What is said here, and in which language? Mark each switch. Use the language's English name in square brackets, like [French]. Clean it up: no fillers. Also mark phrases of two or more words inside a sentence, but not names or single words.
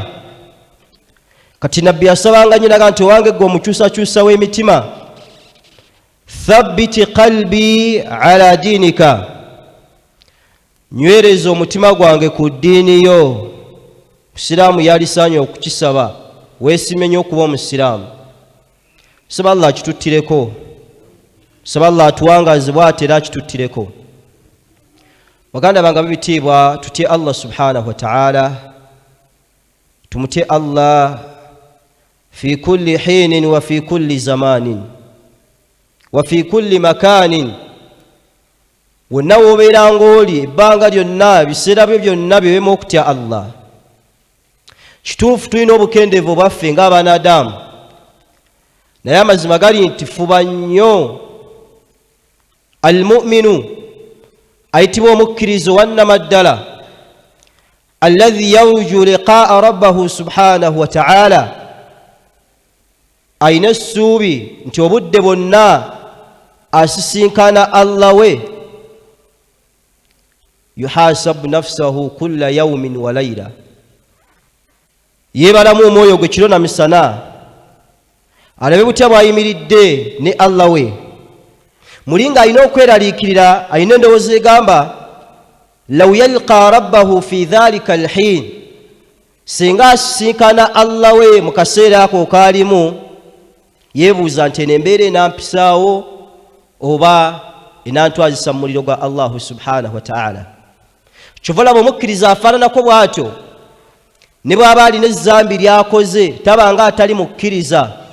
[Ganda] Kati nabbi yasabanga nyinaga nti owange gwe omukyusakyusa w'emitima, [Arabic] ثبت قلبي على دينك, [Ganda] nywereza omutima gwange ku ddiini yo. Musiraamu yalisaanye okukisaba, weesimenye okuba omusiraamu. Saba Allah kituttireko, saba Allah atuwangaze bw'ate era kituttireko. Baganda bange b'ebitiibwa, tutye Allah [Arabic] سبحانه وتعالى, [Ganda] tumutye Allah [Arabic] في كل حين وفي كل زمان وفي كل مكان. [Ganda] Wonna w'obeera ng'oli, ebbanga lyonna, ebiseera byo byonna byewemu okutya Allah. kituufu tulina obukendeevu bwaffe ng'abanadamu, naye amazima gali nti fuba nnyo almu'minu ayitibwa omukkirizo wannama ddala [Arabic] الذي يرجو لقاء ربه سبحانه وتعالى, [Ganda] ayina essuubi nti obudde bwonna asisinkana Allah we, [Arabic] يحاسب نفسه كل يوم وليلة, [Ganda] yeebalamu omwoyo gwe kiro na misana, alabe butya bw'ayimiridde ne Allah we. Mulinga alina okweraliikirira, alina endowooza egamba [Arabic] لو يلقى ربه في ذلك الحين, [Ganda] singa asisinkana Allah we mu kaseera ako kaalimu, yeebuuza nti eno embeera enampisaawo oba enantwazisa mu muliro gwa [Arabic] الله سبحانه وتعالى. [Ganda] Kyova olaba omukkiriza afaananako bw'atyo, ne bw'aba alina ezzambi lyakoze tabanga atali mukkiriza.